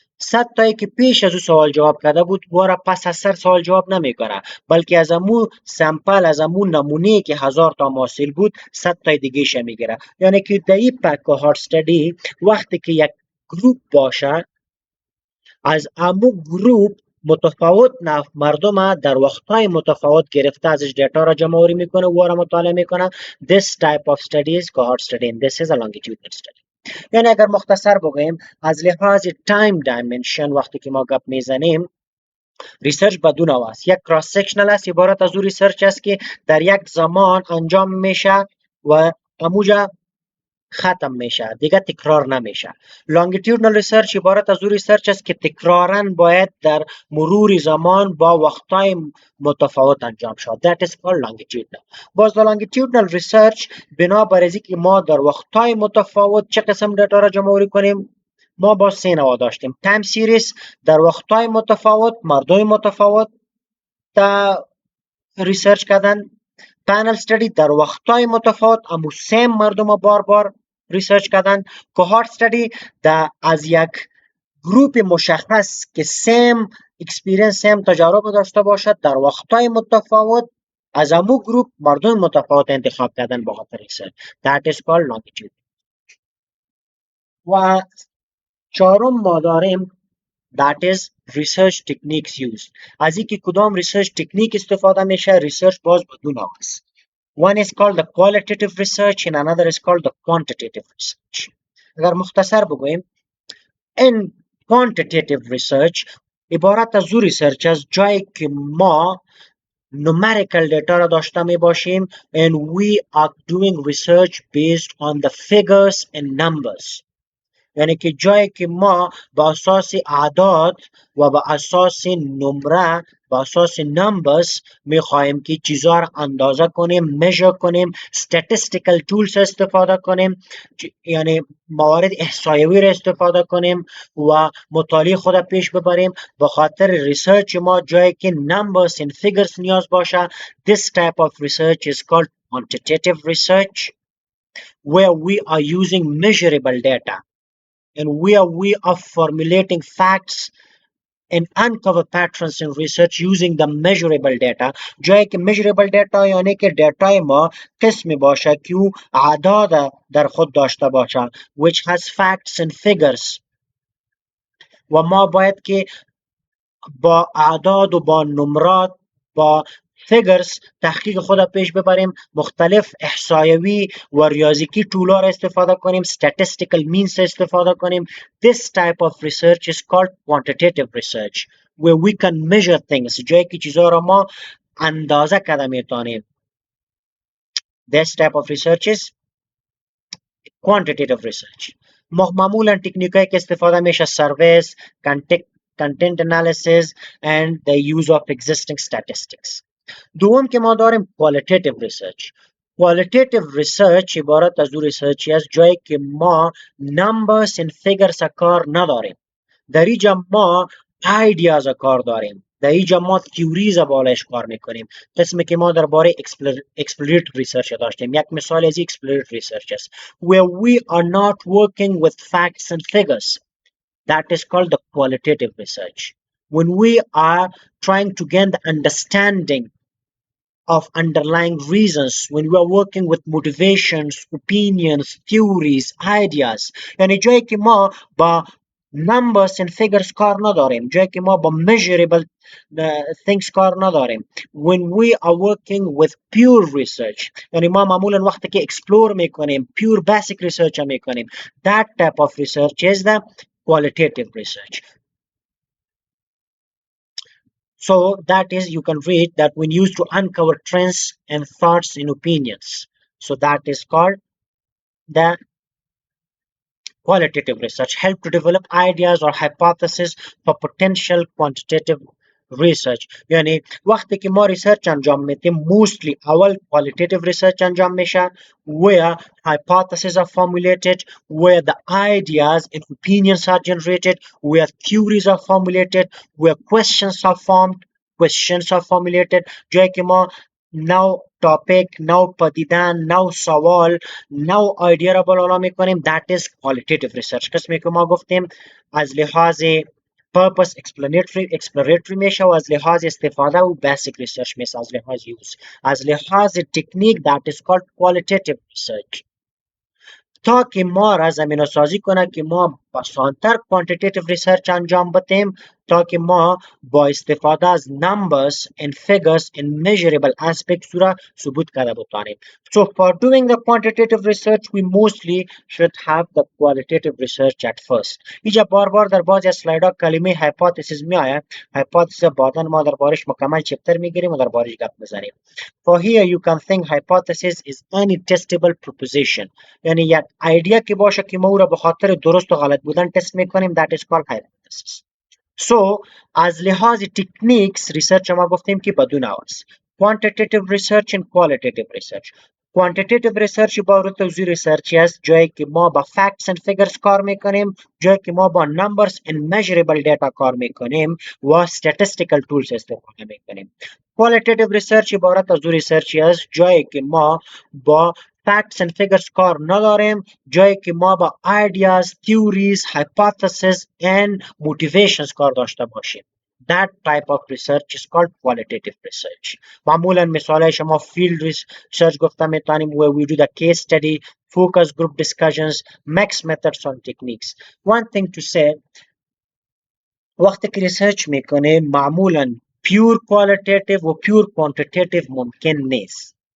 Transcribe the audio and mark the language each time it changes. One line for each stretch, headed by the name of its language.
Persian: 100 تایی که پیش از او سوال جواب کرده بود وارا پس از سر سوال جواب نمیکنه، بلکه از امو سمپل، از امو نمونه که 1000 تا محصل بود 100 تای دیگه ش میگیره. یعنی که در این هارد استدی وقتی که یک گروپ باشه، از امو گروپ متفاوت مردم در وقتهای متفاوت گرفته ازش دیتا را جمع آوری میکنه و را مطالعه میکنه.
English: This type of study is cohort study and this is a longitudinal study.
Persian: یعنی اگر مختصر بگویم از لحاظ تایم دایمنشن وقتی که ما گپ میزنیم، ریسرچ به دو نوع است. یک کراس سکشنال است، عبارت از او ریسرچ است که در یک زمان انجام میشه و اموجا ختم میشه، دیگه تکرار نمیشه. لانگیتودنال ریسرچ عبارت از او ریسرچ است که تکرارا باید در مرور زمان با وقتای متفاوت انجام شود.
English: That is called longitudinal.
Persian: باز در لانگیتودنال ریسرچ بنابر از که ما در وقتای متفاوت چه قسم دیتا را جمع آوری کنیم، ما با سه نوع داشتیم. تایم سیریز در وقتای متفاوت مردم متفاوت تا ریسرچ کردن. پنل استدی در وقتای متفاوت امو سیم مردم بار بار ریسرچ کردن. کوهارت استدی در از یک گروپ مشخص که سیم اکسپیرینس، سیم تجارب داشته باشد در وقتای متفاوت، از امو گروپ مردم متفاوت انتخاب کردن با خاطر ریسرچ.
English: That is called longitude.
Persian: و چهارم ما داریم
English: that is research techniques used.
Persian: از اینکه کدام ریسرچ تکنیک استفاده میشه، ریسرچ باز بدون است.
English: One is called the qualitative research and another is called the quantitative research.
Persian: اگر مختصر بگویم،
English: in quantitative research
Persian: عبارت از او ریسرچ از جایی که ما
English: numerical data
Persian: را داشته می باشیم
English: and we are doing research based on the figures and numbers.
Persian: یعنی که جایی که ما با اساس اعداد و با اساس نمره، با اساس نمبرز میخواهیم که چیزها را اندازه کنیم، میجر کنیم،
English: statistical tools
Persian: استفاده کنیم، یعنی موارد احصایوی را استفاده کنیم و مطالعه خود پیش ببریم. به خاطر ریسرچ ما جایی که
English: numbers and figures
Persian: نیاز باشه.
English: This type of research is called quantitative research, where we are using measurable data and where we are formulating facts and uncover patterns in research using the measurable data.
Persian: جایی که
English: measurable data
Persian: یعنی که دیتای ما قسمی باشه که او اعداد در خود داشته باشه
English: which has facts and figures
Persian: و ما باید که با اعداد و با نمرات با figures تحقیق خود پیش ببریم، مختلف احصایوی و ریاضیکی طولا را استفاده کنیم،
English: statistical means
Persian: استفاده کنیم.
English: This type of research is called quantitative research where we can measure things.
Persian: جایی که چیزها را ما اندازه کرده میتونیم.
English: This type of research is quantitative research.
Persian: معمولا تکنیکایی که استفاده میشه
English: surveys, content analysis and the use of existing statistics.
Persian: دوم که ما داریم
English: qualitative research. qualitative research
Persian: عبارت از دو ریسرچی است جایی که ما
English: numbers and figures
Persian: کار نداریم. در اینجا ما ideas کار داریم. در اینجا ما theories بالایش کار میکنیم. قسمی که ما درباره
English: exploratory research
Persian: داشتیم. یک مثال از
English: exploratory research است where we are not working with facts and figures. That is called the qualitative research. When we are trying to gain the understanding of underlying reasons, when we are working with motivations, opinions, theories, ideas.
Persian: یعنی جایی که ما با
English: numbers and figures
Persian: کار نداریم، جایی که ما با
English: measurable things
Persian: کار نداریم.
English: when we are working with pure research،
Persian: یعنی ما معمولا وقتی که
English: explore میکنیم pure basic research میکنیم، that type of research is the qualitative research. So that is, you can read that when used to uncover trends and thoughts and opinions, so that is called the qualitative research. Help to develop ideas or hypotheses for potential quantitative research.
Persian: یعنی وقتی که ما ریسرچ انجام میدیم
English: mostly اول qualitative research انجام میشه where hypotheses are formulated, where the ideas and opinions are generated, where theories are formulated, where questions are formulated.
Persian: جایی که ما نو topic، نو پدیدن، نو سوال، نو آیدیا را بالا میکنیم.
English: that is qualitative research.
Persian: قسمی که ما گفتیم از لحاظ purpose exploratory میشه و از لحاظ استفاده و
English: basic research
Persian: میشه، از لحاظ use. از لحاظ تکنیک
English: that is called qualitative research.
Persian: تا که ما را زمینه سازی کنه که ما بسانتر
English: quantitative research
Persian: انجام بدیم، تا که ما با استفاده از
English: numbers and figures and measurable aspects
Persian: را ثبوت کرده بتانیم.
English: So for doing the quantitative research we mostly should have the qualitative research at first.
Persian: اینجا بار بار در بعضی اسلاید ها کلمه hypothesis می آید. hypothesis بعدا ما در بارش مکمل چپتر میگیریم و در بارش گپ میزنیم.
English: For here you can think hypothesis is any testable proposition.
Persian: یعنی یک ایدیا که باشه که ما او را به خاطر درست و غلط بودن تست میکنیم،
English: that is called hypothesis.
Persian: So از لحاظ تکنیکس ریسرچ ما گفتیم که بدون است.
English: quantitative research and qualitative research.
Persian: quantitative research عبارت از ریسرچی است جایی که ما با
English: facts and figures
Persian: کار میکنیم، جایی که ما با
English: numbers and measurable data
Persian: کار میکنیم و
English: statistical tools
Persian: استفاده میکنیم. qualitative research عبارت از ریسرچی است جایی که ما با
English: facts and figures
Persian: کار نداریم، جایی که ما با
English: ideas, theories, hypotheses and motivations
Persian: کار داشته باشیم.
English: That type of research is called qualitative research.
Persian: معمولا مثال شما
English: field research
Persian: گفته میتونیم
English: where we do the case study, focus group discussions, mixed methods and techniques. One thing to say،
Persian: وقتی که ریسرچ میکنه معمولا
English: pure qualitative
Persian: و
English: pure quantitative
Persian: ممکن نیست.